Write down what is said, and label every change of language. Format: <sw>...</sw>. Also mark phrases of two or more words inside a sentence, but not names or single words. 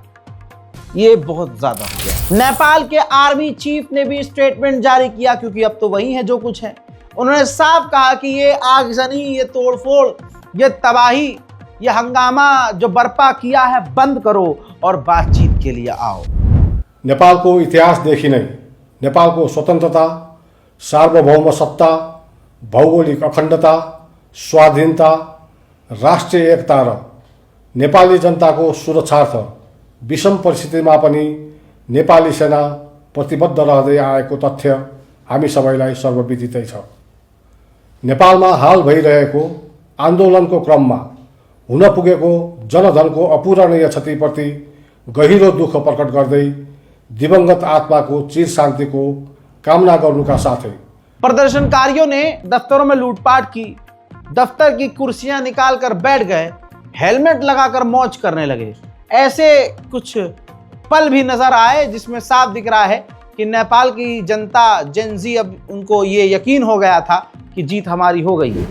<hi>ये बहुत ज्यादा हो गया। नेपाल के आर्मी चीफ ने भी स्टेटमेंट जारी किया क्योंकि अब तो वही है जो कुछ है। उन्होंने साफ कहा कि ये आगजनी, ये तोड़फोड़, ये तबाही, ये हंगामा जो बर्पा किया है बंद करो और बातचीत के लिए आओ।</hi> <ne>नेपालको इतिहासदेखि नै नेपालको स्वतन्त्रता, सार्वभौम सत्ता, भौगोलिक अखण्डता, स्वाधीनता, राष्ट्रिय एकता र नेपाली जनताको सुरक्षार्थ विषम परिस्थितिमा पनि नेपाली सेना प्रतिबद्ध रहँदै आएको तथ्य हामी सबैलाई सर्वविदितै छ। नेपालमा हाल भइरहेको आन्दोलनको क्रममा हुन पुगेको जनधनको अपूरणीय क्षतिप्रति गहिरो दुःख प्रकट गर्दै दिवंगत आत्माको चिर शान्तिको कामना गर्नुका साथै</ne> <hi>प्रदर्शनकारियों ने दफ्तरों में लूटपाट की, दफ्तर की कुर्सियां निकालकर बैठ गए, हेलमेट लगाकर मौज करने लगे। ऐसे कुछ पल भी नजर आए जिसमें साफ दिख रहा है कि नेपाल की जनता, जेनजी, अब उनको ये यकीन हो गया था कि जीत हमारी हो गई है।</hi>